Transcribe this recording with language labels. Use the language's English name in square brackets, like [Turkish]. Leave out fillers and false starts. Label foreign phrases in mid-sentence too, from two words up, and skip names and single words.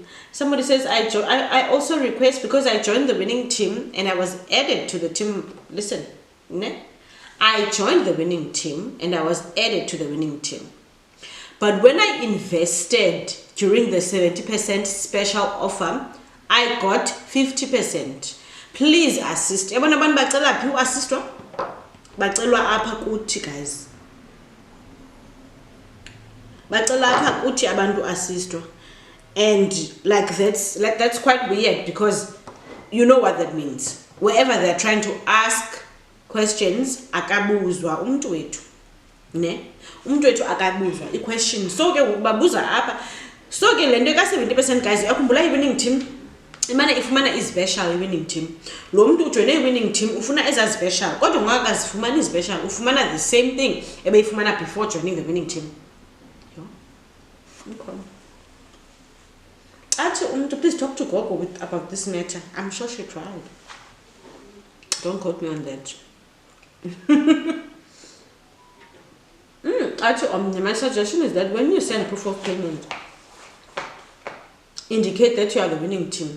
[English] Somebody says, I also request, because I joined the winning team and I was added to the team. Listen, ne? I joined the winning team and I was added to the winning team. But when I invested during the 70% special offer, I got 50%. Please assist. [Xhosa] Ebona abantu bacela phi uassistwa? Bacelwa apha kuthi, guys. Bacela apha kuthi abantu assistwa. [English] And that's quite weird, because you know what that means. Wherever they're trying to ask questions, [Xhosa] akabuzwa umuntu wethu. Ne? Umuntu wethu akabuzwa i-question. So ke babuza apha. So ke lento ka 70%, guys, yakhumbula i- [English] winning team. [Xhosa] Imana ifumana i-special i- [English] winning team. [Xhosa] Lo muntu ujoine i- [English] winning team [Xhosa] ufuna eza special. Kodwa ungakazifumana i-special, ufumana [English] the same thing [Xhosa] ebeyifumana [English] before joining the winning team. Yo. Okay. Please talk to Gogo about this matter. I'm sure she tried. Don't quote me on that. My suggestion is that when you send proof of payment, indicate that you are the winning team.